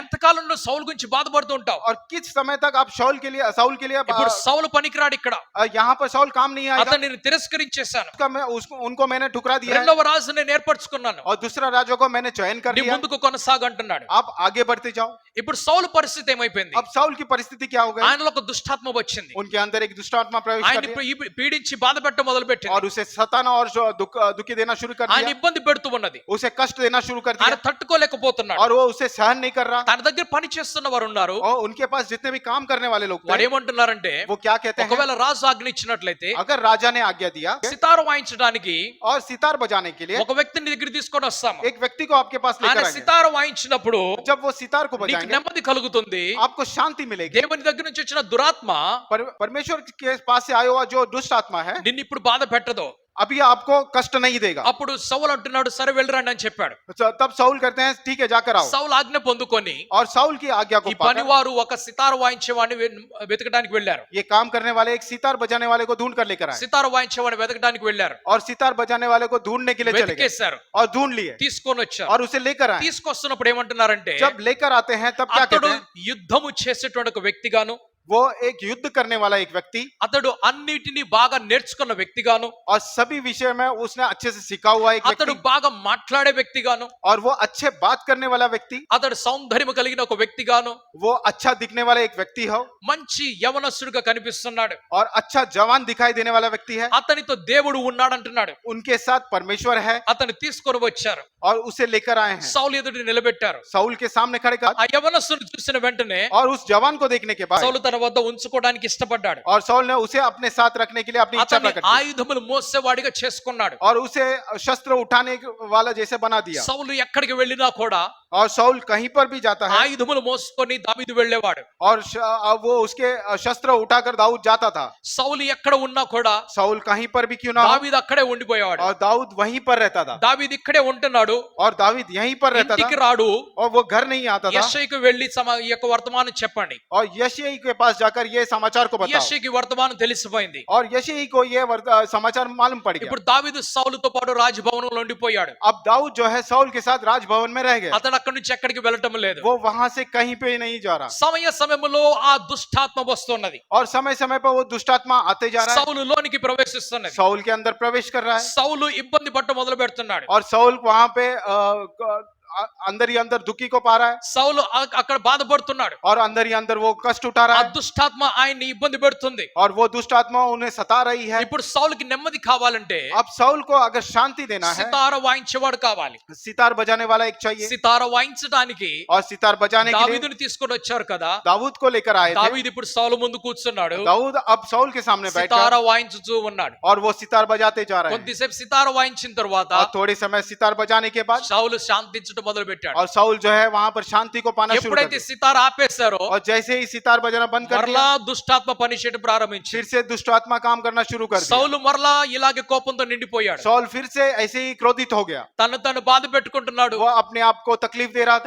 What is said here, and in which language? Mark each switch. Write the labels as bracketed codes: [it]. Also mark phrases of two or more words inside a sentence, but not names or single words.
[te] ఎంతకాలం నువ్వు సౌలు గురించి బాధపడుతూ ఉంటావు? [hi] और किस समय तक आप साउल के लिए [te] ఇప్పుడు సౌలు పనికిరాడు ఇక్కడ. [hi] यहाँ पर साउल काम नहीं आएगा। [te] అతన్ని నేను తిరస్కరించేశాను. [hi] उनको मैंने ठुकरा दिया है [te] రెండవ రాజు నేను ఏర్పరచుకున్నాను. [hi] और दूसरा राजा को मैंने चयन कर [te] నీ [hi] दिया, [te] ముందుకు కొనసాగు అంటున్నాడు. [hi] आप आगे बढ़ते जाओ। [te] ఇప్పుడు సౌలు పరిస్థితి ఏమైపోయింది? [hi] अब साउल की परिस्थिति क्या हो गई? [te] ఆయనలో ఒక దుష్టాత్మ వచ్చింది. [hi] उनके अंदर एक दुष्ट आत्मा प्रवेश कर [te] ఆయన్ని [hi] दिया [te] పీడించి బాధ పెట్టడం మొదలు పెట్టింది. [hi] और उसे सताना और दुखी देना शुरू कर [te] ఆయన [hi] दिया, [te] ఇబ్బంది పెడుతూ ఉన్నది. [hi] उसे कष्ट देना शुरू कर [te] ఆయన [hi] दिया [te] తట్టుకోలేకపోతున్నాడు. [hi] और वो उसे सहन नहीं कर रहा। [te] తన దగ్గర పని చేస్తున్న వారు ఉన్నారు. [hi] और उनके पास जितने भी काम करने वाले लोग [te] వాడు [hi] थे, [te] ఏమంటున్నారంటే, [hi] वो क्या कहते हैं? [te] ఒకవేళ రాజు ఆజ్ఞ ఇచ్చినట్లయితే [hi] अगर राजा ने आज्ञा दिया [te] సితారు వాయించడానికి [hi] और सितार बजाने के लिए [te] ఒక వ్యక్తిని దగ్గర తీసుకొని వస్తాము. [hi] एक व्यक्ति को आपके पास [te] ఆయన [hi] लेकर आएंगे, [te] సితారు వాయించినప్పుడు [hi] जब वो सितार को [te] నీకు [hi] बजाएंगे [te] నెమ్మది కలుగుతుంది. [hi] आपको शांति मिलेगी। [te] దేవుని దగ్గర నుంచి వచ్చిన దురాత్మ [hi] परमेश्वर के पास से आया हुआ जो दुष्ट आत्मा है [te] నిన్ను ఇప్పుడు బాధ పెట్టదు. [hi] अभी आपको कष्ट नहीं देगा। [te] అప్పుడు సౌలు అంటున్నాడు, సరే వెళ్ళరండి అని చెప్పాడు. [hi] तब साउल कहते हैं ठीक है जाकर आओ, [te] సౌలు ఆజ్ఞ పొందుకొని [hi] और साउल की आज्ञा को [te] ఈ [hi] पाकर [te] పనివారు ఒక సితారు వాయించేవాడిని వెతకడానికి వెళ్ళారు. [hi] ये काम करने वाले एक सितार बजाने वाले को ढूंढ कर लेकर आए [te] సితారు వాయించేవాడిని వెతకడానికి వెళ్ళారు. [hi] और सितार बजाने वाले को ढूंढने के लिए चले गए [te] వెతికేశారు, [hi] और ढूंढ लिए [te] తీసుకొని వచ్చారు. [hi] और उसे लेकर आए। [te] తీసుకొస్తున్నప్పుడు ఏమంటున్నారంటే, [hi] जब लेकर आते हैं तब क्या [te] అతడు [hi] कहते हैं? [te] యుద్ధము చేసేటువంటి ఒక వ్యక్తిగాను, [hi] वो एक युद्ध करने वाला एक व्यक्ति [te] అతడు అన్నిటిని బాగా నేర్చుకున్న వ్యక్తిగాను, [hi] और सभी विषय में उसने अच्छे से सीखा हुआ एक [te] అతడు [hi] व्यक्ति [te] బాగా మాట్లాడే వ్యక్తిగాను, [hi] और वो अच्छे बात करने वाला व्यक्ति, [te] అతడు సౌందర్యము కలిగిన ఒక వ్యక్తిగాను, [hi] वो अच्छा दिखने वाला एक व्यक्ति हो [te] మంచి యవనస్తుడిగా కనిపిస్తున్నాడు. [hi] और अच्छा जवान दिखाई देने वाला व्यक्ति है। [te] అతనితో దేవుడు ఉన్నాడంటున్నాడు. [hi] उनके साथ परमेश्वर है [te] అతను తీసుకొని వచ్చారు. [hi] और उसे लेकर आए हैं, [te] సౌలు ఎదుటి నిలబెట్టారు. [hi] साउल के सामने खड़े कर, [te] ఆ యవనస్తుని చూసిన వెంటనే [hi] और उस जवान को देखने के बाद [te] సౌలు తన వద్ద ఉంచుకోవడానికి ఇష్టపడ్డాడు. [hi] और साउल ने उसे अपने साथ रखने के लिए अपनी इच्छा [te] అతన్ని [hi] प्रकट की [te] ఆయుధములు మోసేవాడిగా చేసుకున్నాడు. [hi] और उसे शस्त्र उठाने वाला जैसे बना दिया। [te] సౌలు ఎక్కడికి వెళ్ళినా కూడా [hi] और साउल कहीं पर भी जाता है [te] ఆయుధములు మోసుకొని దావీదు వెళ్ళేవాడు. [hi] और वो उसके शस्त्र उठाकर दाऊद जाता था। [te] సౌలు ఎక్కడ ఉన్నా కూడా [hi] साउल कहीं पर भी क्यों ना हो, [te] దావీదు అక్కడే ఉండిపోయేవాడు. [hi] और दाऊद वहीं पर रहता था [te] దావీదు ఇక్కడే ఉంటున్నాడు, [hi] और दाऊद यहीं पर रहता [te] ఇంటికి [hi] था [te] రాడు. [hi] और वो घर नहीं आता था। [te] యెషయికి వెళ్ళి ఈ యొక్క వర్తమానం చెప్పండి. [hi] और यशायाह के पास जाकर ये समाचार को बताओ, [te] యెషయికి వర్తమానం తెలిసిపోయింది. [hi] और यशायाह को ये समाचार मालूम पड़ गया। [te] ఇప్పుడు దావీదు సౌలుతో పాటు రాజభవనంలో ఉండిపోయాడు. [hi] अब दाऊद जो है साउल के साथ राजभवन में रह गया। [te] అతడు అక్కడి నుంచి ఎక్కడికి వెళ్ళటం లేదు. [hi] वो वहां से कहीं पे नहीं जा रहा, [te] సమయములో ఆ దుష్టాత్మ వస్తున్నది. [hi] और समय समय पर वो दुष्टात्मा आते जा रहा है, [te] సౌలు లోనికి ప్రవేశిస్తున్నది. [hi] साउल के अंदर प्रवेश कर रहा है, [te] సౌలు ఇబ్బంది పట్ట మొదలు పెడుతున్నాడు. [hi] और साउल वहां पे अंदर ही अंदर दुखी को पा रहा है, [te] సౌలు అక్కడ బాధపడుతున్నాడు. [hi] और अंदर ही अंदर वो कष्ट उठा [te] ఆ [hi] रहा है, [te] దుష్టాత్మ ఆయన్ని ఇబ్బంది పెడుతుంది. [hi] और वो दुष्ट आत्मा उन्हें सता रही है. [te] ఇప్పుడు సౌలుకి నెమ్మది కావాలంటే [hi] अब साउल को अगर शांति देना है, [te] సితార వాయించేవాడు కావాలి. [hi] सितार बजाने वाला एक चाहिए, [te] సితార వాయించడానికి [hi] और सितार बजाने के लिए [te] దావీదుని తీసుకొని వచ్చారు కదా. [hi] दाऊद को लेकर आए थे. [te] దావీదు ఇప్పుడు సౌలు ముందు కూర్చున్నాడు. [hi] दाऊद अब साउल के सामने बैठ [te] సితార [hi] गया, [te] వాయించుతూ ఉన్నాడు. [hi] और वो सितार बजाते जा रहे हैं, [te] కొద్దిసేపు సితార వాయించిన తర్వాత [hi] और थोड़े समय सितार बजाने के बाद [te] సౌలు శాంతించడం మొదలు పెట్టాడు. [hi] और साउल जो है वहां पर शांति को पाना शुरू कर [te] ఎప్పుడైతే [hi] दिया, [te] సితార ఆపేశారో [hi] और जैसे ही सितार बजाना बंद कर [te] మరలా [hi] दिया, [te] దుష్టాత్మ పని చేయడం ప్రారంభించి [hi] फिर से दुष्ट आत्मा काम करना शुरू कर दिया. [te] సౌలు మరలా ఇలాగే కోపంతో నిండిపోయాడు. [hi] साउल फिर से ऐसे ही क्रोधित हो गया, [te] తను బాధ పెట్టుకుంటున్నాడు. [hi] वो अपने आप को तकलीफ दे रहा था,